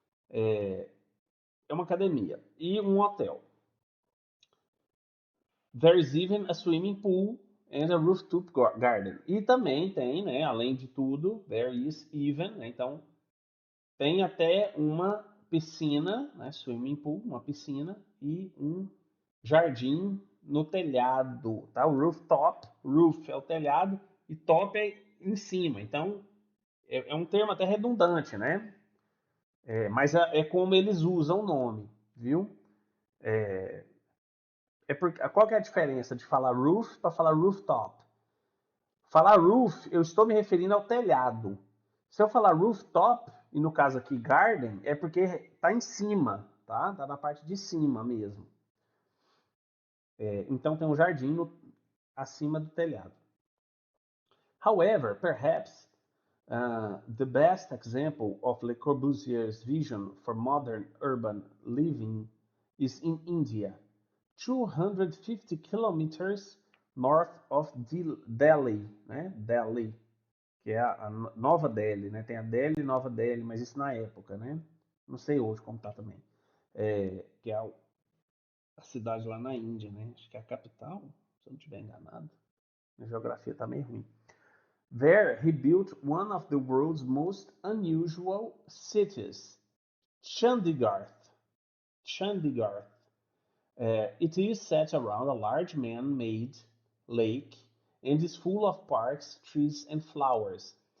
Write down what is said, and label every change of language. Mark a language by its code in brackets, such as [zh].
[pt] É uma academia e um hotel. [en] There is even a swimming pool and a rooftop garden. [pt] E também tem, né, além de tudo, [en] there is even, [pt] né, então tem até uma piscina, né, [en] swimming pool, [pt] uma piscina e um jardim no telhado, tá? O rooftop, roof é o telhado e top é em cima. Então é um termo até redundante, né? Mas é como eles usam o nome, viu? Qual que é a diferença de falar roof para falar rooftop? Falar roof, eu estou me referindo ao telhado. Se eu falar rooftop, e no caso aqui garden, é porque está em cima, tá? Está na parte de cima mesmo. Então tem um jardim acima do telhado. [en] However, perhaps the best example of Le Corbusier's vision for modern urban living is in India, 250 kilometers north of Delhi, né? [pt] Delhi, que é a Nova Delhi, né? Tem a Delhi e Nova Delhi, mas isso na época, né? Não sei hoje como tá também. Que é a cidade lá na Índia, né? Acho que é a capital, se eu não estiver enganado. A geografia tá meio ruim. [en] There he built one of the world's most unusual cities, Chandigarh. Chandigarh. It is set around a large man-made lake and is full of parks, trees, and flowers.